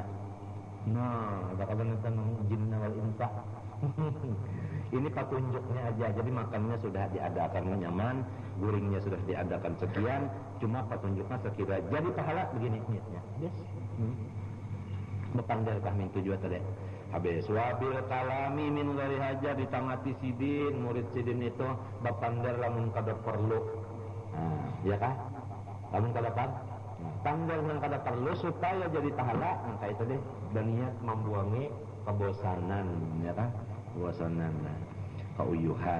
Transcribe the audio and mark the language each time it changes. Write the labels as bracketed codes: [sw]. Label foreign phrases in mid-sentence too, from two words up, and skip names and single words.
[bjn] Nah, ada kabar tentang [ar] jinna wal insa. [bjn] Ini petunjuknya aja. Jadi makannya sudah diadakan nyaman, guringnya sudah diadakan sekian, cuma petunjuknya sekira. Jadi pahala begini niatnya. Yes. Bepandai min tujuan tadi. Habis [ar] wabil kalami min ghairi haja [bjn] ditangati sidin, murid sidin itu bepandar lamun kada perlu. Nah, ya kah? Lamun kada pandar nang kada perlu supaya jadi pahala, maka itu deh dan niat membuangi kebosanan, ya kan? Kebosanan, keuyuhan.